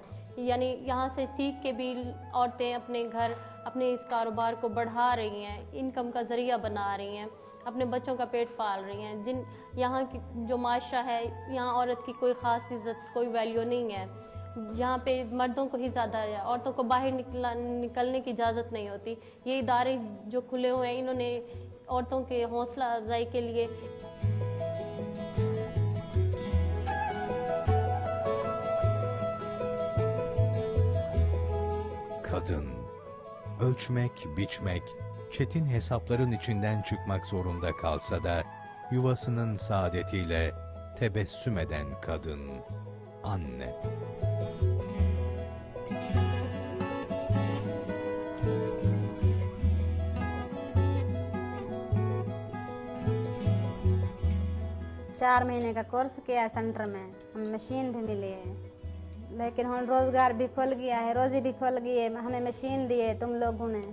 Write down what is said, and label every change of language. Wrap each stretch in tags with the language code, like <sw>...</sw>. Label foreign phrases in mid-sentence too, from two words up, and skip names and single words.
<ur>یعنی یہاں سے سیکھ کے بھی عورتیں اپنے گھر اپنے اس کاروبار کو بڑھا رہی ہیں، انکم کا ذریعہ بنا رہی ہیں، اپنے بچوں کا پیٹ پال رہی ہیں. جن یہاں کی جو معاشرہ ہے، یہاں عورت کی کوئی خاص عزت کوئی ویلیو نہیں ہے. یہاں پہ مردوں کو ہی زیادہ ہے، عورتوں کو باہر نکلنے کی اجازت نہیں ہوتی. یہ ادارے جو کھلے ہوئے ہیں، انہوں نے عورتوں کے حوصلہ افزائی کے لیے</ur> <tr>Kadın, ölçmek, biçmek, çetin hesapların içinden çıkmak zorunda kalsa da yuvasının saadetiyle tebessüm eden kadın, anne.</tr> <ur>چار مہینے کا کورس کیا ہے سینٹر میں، ہمیں مشین بھی ملی ہے، لیکن ہم روزگار بھی کھل گیا ہے، روزی بھی کھل گئی ہے، ہمیں مشین دی ہے تم لوگوں نے.</ur>